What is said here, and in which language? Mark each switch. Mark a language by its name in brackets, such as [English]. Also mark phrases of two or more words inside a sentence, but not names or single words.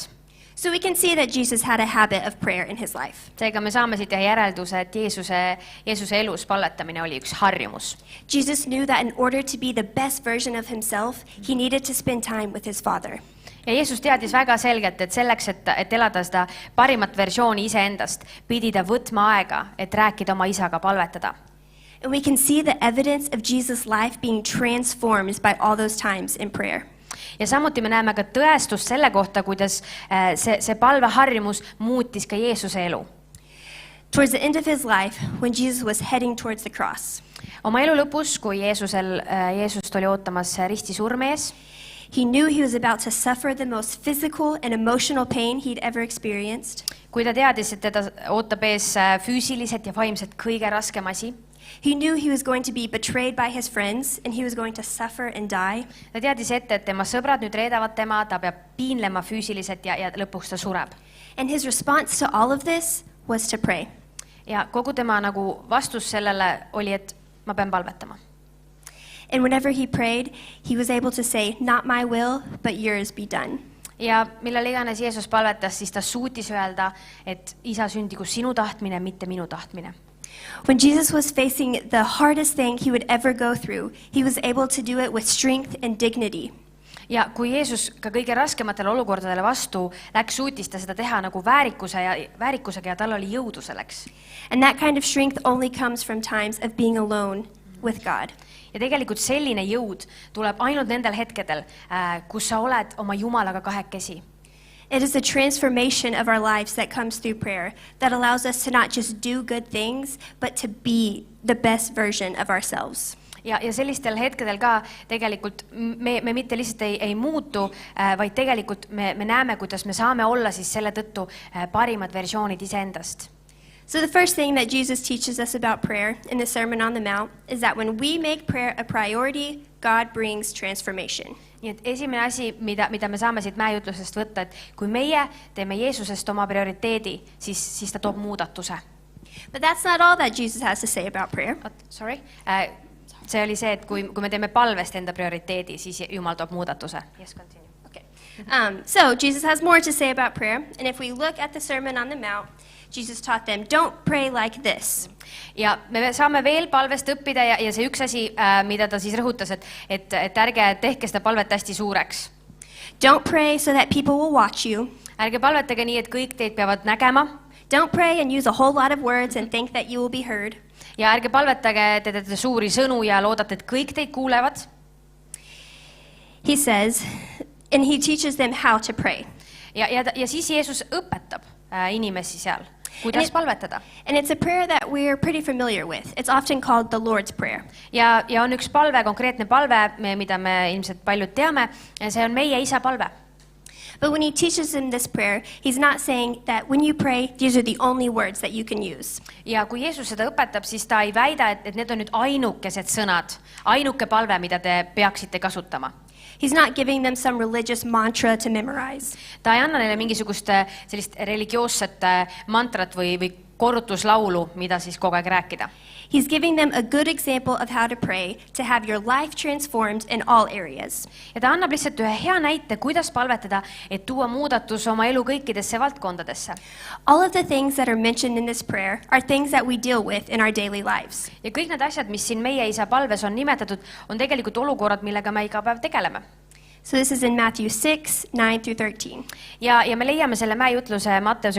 [English] So we can see that Jesus had a habit of prayer in his life. [Estonian] Seega me saame siit järelduse, et Jeesuse elus palvetamine oli üks harjumus. [English] Jesus knew that in order to be the best version of himself, he needed to spend time with his Father. [Estonian] Ja Jeesus teadis väga selgelt, et selleks, et elada seda parimat versiooni iseendast, pidi ta võtma aega, et rääkida oma isaga, palvetada. [English] And we can see the evidence of Jesus' life being transformed by all those times in prayer. [Estonian] Ja samuti me näeme ka tõestust selle kohta, kuidas see palveharjumus muutis ka Jeesuse elu. [English] Towards the end of his life, when Jesus was heading towards the cross, [Estonian] oma elu lõpus, kui Jeesust oli ootamas risti surme ees, [English] he knew he was about to suffer the most physical and emotional pain he'd ever experienced. [Estonian] Kui ta teadis, et teda ootab ees füüsiliselt ja vaimselt kõige raskem asi, [English] he knew he was going to be betrayed by his friends and he was going to suffer and die. [Estonian] Ta teadis ette, et tema sõbrad nüüd reedavad tema, ta peab piinlema füüsiliselt ja lõpuks ta sureb. [English] And his response to all of this was to pray. [Estonian] Ja kogu tema nagu vastus sellele oli, et ma pean palvetama. [English] And whenever he prayed, he was able to say, not my will, but yours be done. [Estonian] Ja millal iganes Jeesus palvetas, siis ta suutis öelda, et isa sündigu sinu tahtmine, mitte minu tahtmine. [English] When Jesus was facing the hardest thing he would ever go through, he was able to do it with strength and dignity. [Estonian] Ja kui Jeesus ka kõige raskematele olukordadele vastu läks, suutis ta seda teha nagu väärikusega ja tal oli jõudu selleks. [English] And that kind of strength only comes from times of being alone with God. [Estonian] Ja tegelikult selline jõud tuleb ainult nendel hetkedel, kus sa oled oma Jumalaga kahekesi. [English] It is the transformation of our lives that comes through prayer that allows us to not just do good things, but to be the best version of ourselves. [Estonian] Ja sellistel hetkedel ka tegelikult me mitte lihtsalt ei muutu, vaid tegelikult me näeme, kuidas me saame olla siis selle tõttu parimad versioonid iseendast. [English] So the first thing that Jesus teaches us about prayer in the Sermon on the Mount is that when we make prayer a priority, God brings transformation. [Estonian] Nii et esimene asi, mida me saame siit mäejutlusest võtta, et kui meie teeme Jeesusest oma prioriteedi, siis ta toob muudatuse. [English] But that's not all that Jesus has to say about prayer. Sorry. [Estonian] See oli see, et kui me teeme palvest enda prioriteedi, siis Jumal toob muudatuse. [English] Yes, continue. Okay. So Jesus has more to say about prayer. And if we look at the Sermon on the Mount, Jesus taught them, don't pray like this. [Estonian] Ja me saame veel palvest õppida ja see üks asi, mida ta siis rõhutas, et ärge tehke seda palvet hästi suureks. [English] Don't pray so that people will watch you. [Estonian] Ärge palvetage nii, et kõik teid peavad nägema. [English] Don't pray and use a whole lot of words and think that you will be heard. [Estonian] Ja ärge palvetage, te teete suuri sõnu ja loodate, et kõik teid kuulevad. [English] He says, and he teaches them how to pray. [Estonian] Ja siis Jeesus õpetab inimesi seal, kuidas palvetada. [English] And it's a prayer that we're pretty familiar with. It's often called the Lord's Prayer. [Estonian] Ja on üks palve, konkreetne palve, mida me ilmselt paljud teame, see on meie isa palve. [English] But when he teaches them this prayer, he's not saying that when you pray, these are the only words that you can use. [Estonian] Ja kui Jeesus seda õpetab, siis ta ei väida, et need on nüüd ainukesed sõnad, ainuke palve, mida te peaksite kasutama. [English] He's not giving them some religious mantra to memorize. [Estonian] Ta ei anna neile mingisugust sellist religioosset mantrat või korrutuslaulu, mida siis kogu aeg rääkida. [English] He's giving them a good example of how to pray, to have your life transformed in all areas. [Estonian] Ja ta annab lihtsalt ühe hea näite, kuidas palvetada, et tuua muudatus oma elu kõikidesse valdkondadesse. [English] All of the things that are mentioned in this prayer are things that we deal with in our daily lives. [Estonian] Ja kõik need asjad, mis siin meie isa palves on nimetatud, on tegelikult olukorrad, millega me iga päev tegeleme. [English] So this is in Matthew 6, 9 through 13. [Estonian] Ja me leiame selle mäejutluse Matteuse